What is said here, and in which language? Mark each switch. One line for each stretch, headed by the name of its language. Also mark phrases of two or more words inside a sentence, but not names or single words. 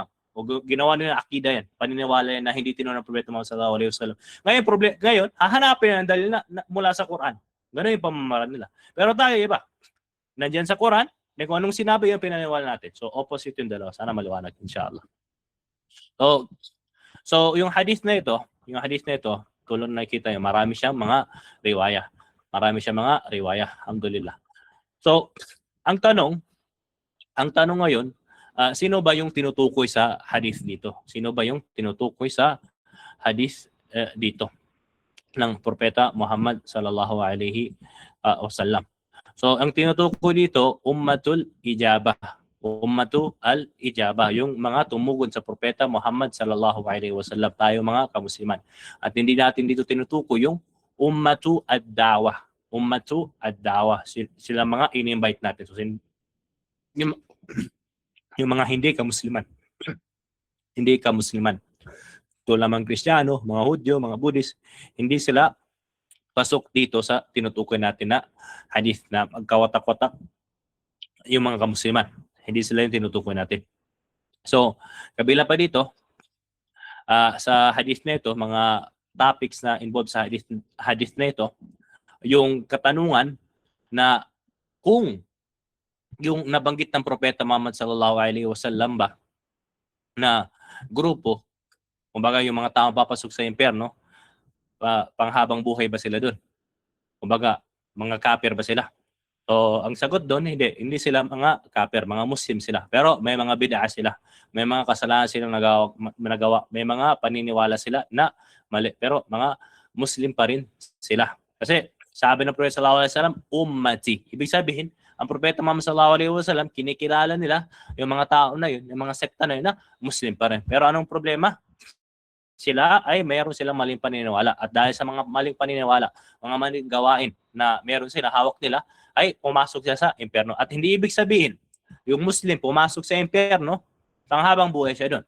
Filipino: O ginawa nila akida yan. Paniniwala yan na hindi tinuro ng Propeta Muhammad
Arabic: صلى الله عليه وسلم.
Filipino: Ngayon, hahanapin ang dalil mula sa Quran. Ganun yung pamamaraan nila. Pero tayo iba. Nandiyan sa Quran, kung anong sinabi yung pinaniwala natin. So opposite yung dalawa. Sana maliwanag inshallah. So yung hadith na ito, tulad na nakita niyo, marami siyang mga riwaya. Alhamdulillah. So, ang tanong ngayon, sino ba yung tinutukoy sa hadith dito? Sino ba yung tinutukoy sa hadith dito ng Propeta Muhammad
Arabic: صلى الله عليه وسلم?
Filipino: So, ang tinutukoy dito,
Arabic: أمة الإجابة. أمة الإجابة,
Filipino: yung mga tumugon sa Propeta Muhammad
Arabic: صلى الله عليه وسلم,
Filipino: tayo mga kamusliman. At hindi natin dito tinutukoy yung
Arabic: أمة الدعوة. أمة الدعوة.
Filipino: Sila mga in-invite natin. So, yung mga hindi kamusliman. Hindi kamusliman. Tulad ng Kristiyano, mga Hudyo, mga Buddhist, hindi sila pasok dito sa tinutukoy natin na hadith na magkawatak-watak yung mga kamusliman. Hindi sila yung tinutukoy natin. So, kabila pa dito, sa hadith na ito, mga topics na involved sa hadith na ito, yung katanungan na kung yung nabanggit ng Propeta Muhammad
Arabic: صلى الله عليه وسلم
Filipino: ba na grupo, kumbaga yung mga tao papasok sa impyerno, panghabang buhay ba sila doon? Kumbaga, mga kafir ba sila? So, ang sagot doon, hindi sila mga kafir, mga Muslim sila. Pero may mga bid'ah sila. May mga kasalanan silang nagawa. May mga paniniwala sila na mali. Pero mga Muslim pa rin sila. Kasi sabi ng Propeta
Arabic: صلى الله عليه وسلم,
Filipino: ummati. Ibig sabihin, ang Propeta Muhammad
Arabic: صلى الله عليه وسلم,
Filipino: kinikilala nila yung mga tao na yun, yung mga sekta na yun na Muslim pa rin. Pero anong problema? Sila ay mayroon silang maling paniniwala. At dahil sa mga maling paniniwala, mga maling gawain na mayroon sila, hawak nila, ay pumasok siya sa impyerno. At hindi ibig sabihin, yung Muslim pumasok sa impyerno, panghabang buhay siya doon.